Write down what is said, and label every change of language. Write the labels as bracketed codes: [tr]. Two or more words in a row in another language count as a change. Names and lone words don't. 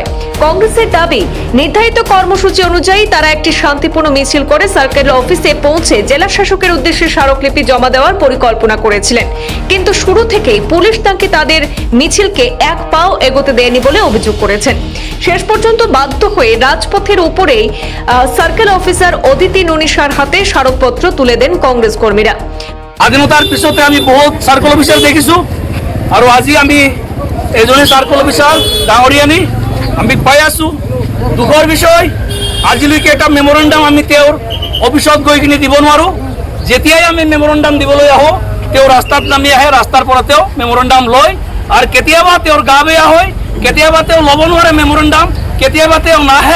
[bn] কংগ্রেসের দাবি, নির্ধারিত কর্মসূচি অনুযায়ী তারা একটি শান্তিপূর্ণ মিছিল করে [en] circle office [bn] পৌঁছে জেলা শাসকের উদ্দেশ্যে স্মারকলিপি জমা দেওয়ার পরিকল্পনা করেছিলেন, কিন্তু শুরু থেকেই পুলিশ তাকে তাদের মিছিলকে এক পাও এগোতে দেয়নি বলে অভিযোগ করেছেন। শেষ পর্যন্ত বাধ্য হয়ে রাজপথের উপরেই [en] circle officer [bn] অদিতি ননিশার হাতে স্মারকপত্র তুলে দেন কংগ্রেস কর্মীরা। [as] স্বাধীনতার পিছতে আমি বহুত [en] circle officer [as] দেখিছো, আর আজি আমি এজনে [en] circle officer [as] ডাঙরিয়ানি আমি পাই আছো। দুখৰ বিষয়, আজিলৈকে এটা মেমৰেণ্ডাম আমি তেওঁৰ অফিসত গৈ কিনে দিব নোৱাৰো। যেতিয়াই আমি মেমৰেণ্ডাম দিবলৈ আহোঁ, তেওঁ ৰাস্তাত নামি আহে, ৰাস্তাৰ পৰা তেওঁ মেমৰেণ্ডাম লয়, আৰু কেতিয়াবা তেওঁৰ গা বেয়া হয়, কেতিয়াবা তেওঁ ল'ব নোৱাৰে মেমৰেণ্ডাম, কেতিয়াবা তেওঁ নাহে।